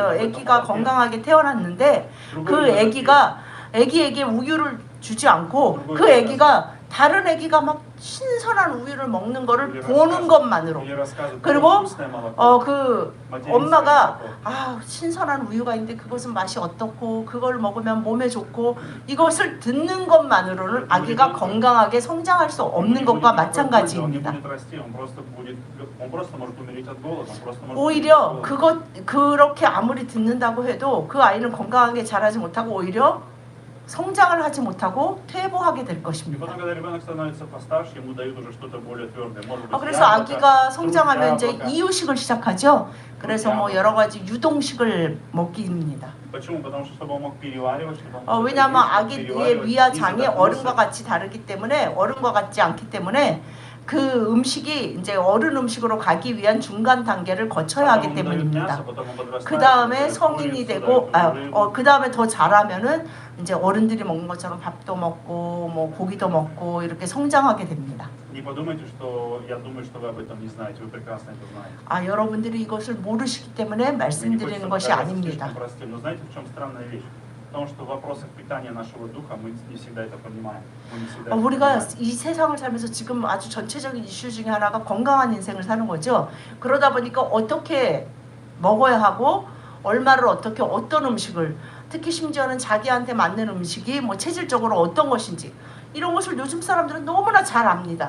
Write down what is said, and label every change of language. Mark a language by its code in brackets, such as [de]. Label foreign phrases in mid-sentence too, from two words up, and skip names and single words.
[ko] 아기가 건강하게 태어났는데 그 아기에게 우유를 주지 않고 그 아기가 다른 아기가 막 신선한 우유를 먹는 거를 보는 것만으로, 그리고 그 엄마가 신선한 우유가 있는데 그것은 맛이 어떻고 그걸 먹으면 몸에 좋고 이것을 듣는 것만으로는 아기가 건강하게 성장할 수 없는 것과 마찬가지입니다. 오히려 그렇게 아무리 듣는다고 해도 그 아이는 건강하게 자라지 못하고 오히려 성장을 하지 못하고 퇴보하게 될 [ru] И [ko] 것입니다. [ru] потом, когда ребенок становится постарше, ему дают уже что-то более твердое. Может быть, [ko] 그래서 [ru] яблоко, [ko] 아기가 [ru] фрукт, [ko] 성장하면 이제 [ru] яблоко. [ko] 이유식을 시작하죠. 그래서 뭐 여러 가지 유동식을 먹입니다. [ru] Почему? Потому что чтобы он мог переваривать, чтобы он мог [ko] 왜냐하면 [ru] есть, [ko] 아기의 [ru] переваривать [ko] 위와 [ru] и [ko] 장이 [ru] задохнуться. [ko] 어른과 같이 다르기 때문에 어른과 같지 않기 때문에 그 음식이 이제 어른 음식으로 가기 위한 중간 단계를 거쳐야 하기 때문입니다. 그 다음에 성인이 되고 그 다음에 더 자라면은 이제 어른들이 먹는 것처럼 밥도 먹고 뭐 고기도 먹고 이렇게 성장하게 됩니다. [ru] Не подумайте, что я думаю, что вы об этом не знаете. Вы прекрасно это знаете. [ko] 여러분들이 이것을 모르시기 때문에 말씀드리는 것이 아닙니다. [ru] Но знаете, в чем странная вещь? В том, что в вопросах питания нашего духа мы не всегда это понимаем. Мы не всегда это [ko] 우리가 [ru] понимаем. [ko] 이 세상을 살면서 지금 아주 전체적인 이슈 중에 하나가 건강한 인생을 사는 거죠. 그러다 보니까 어떻게 먹어야 하고 얼마를 어떻게 어떤 음식을 특히 심지어는 자기한테 맞는 음식이 뭐 체질적으로 어떤 것인지 이런 것을 요즘 사람들은 너무나 잘 압니다.